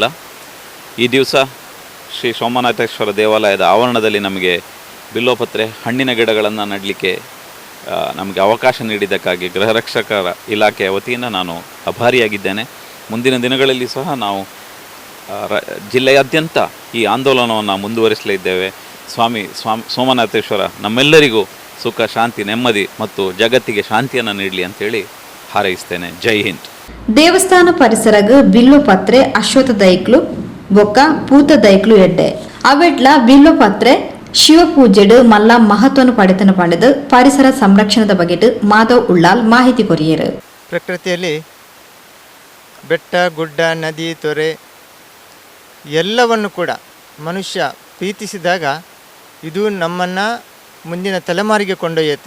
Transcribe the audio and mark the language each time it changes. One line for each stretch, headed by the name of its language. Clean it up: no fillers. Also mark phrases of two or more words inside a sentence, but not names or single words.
Kannada: ಈ ದಿವಸ ಶ್ರೀ ಸೋಮನಾಥೇಶ್ವರ ದೇವಾಲಯದ ಆವರಣದಲ್ಲಿ ನಮಗೆ ಬಿಲ್ವಪತ್ರೆ ಹಣ್ಣಿನ ಗಿಡಗಳನ್ನು ನೆಡಲಿಕ್ಕೆ ನಮಗೆ ಅವಕಾಶ ನೀಡಿದ್ದಕ್ಕಾಗಿ ಗೃಹ ರಕ್ಷಕರ ಇಲಾಖೆಯ ವತಿಯಿಂದ ನಾನು ಆಭಾರಿಯಾಗಿದ್ದೇನೆ. ಮುಂದಿನ ದಿನಗಳಲ್ಲಿ ಸಹ ನಾವು ಜಿಲ್ಲೆಯಾದ್ಯಂತ ಈ ಆಂದೋಲನವನ್ನು ಮುಂದುವರಿಸಲಿದ್ದೇವೆ. ಸ್ವಾಮಿ ಸೋಮನಾಥೇಶ್ವರ ನಮ್ಮೆಲ್ಲರಿಗೂ ಸುಖ, ಶಾಂತಿ, ನೆಮ್ಮದಿ ಮತ್ತು ಜಗತ್ತಿಗೆ ಶಾಂತಿಯನ್ನು ನೀಡಲಿ ಅಂತೇಳಿ ಹಾರೈಸ್ತೇನೆ.
Hindi: ಜೈ ಹಿಂದ್.
Tulu: ದೇವಸ್ಥಾನ ಪರಿಸರಗ ಬಿಲ್ವಪತ್ರೆ ಅಶ್ವಥ ದೈಕ್ಲು ಬೊಕ್ಕ ಪೂತ ದೈಕ್ಲು ಎಡ್ಡೆ ಅವೆಟ್ಲ ಬಿಲ್ವಪತ್ರೆ ಶಿವಪೂಜೆಡು ಮಲ್ಲ ಮಹತ್ವವನ್ನು ಪಡೆತನ ಪಡೆದು ಪರಿಸರ ಸಂರಕ್ಷಣದ ಬಗೆದು ಮಾಧವ್ ಉಳ್ಳಾಲ್ ಮಾಹಿತಿ ಕೊರಿಯರು.
Kannada: ಪ್ರಕೃತಿಯಲ್ಲಿ ಬೆಟ್ಟ, ಗುಡ್ಡ, ನದಿ, ತೊರೆ ಎಲ್ಲವನ್ನು ಕೂಡ ಮನುಷ್ಯ ಪ್ರೀತಿಸಿದಾಗ ಇದು ನಮ್ಮನ್ನು ಮುಂದಿನ ತಲೆಮಾರಿಗೆ ಕೊಂಡೊಯ್ಯುತ್ತೆ.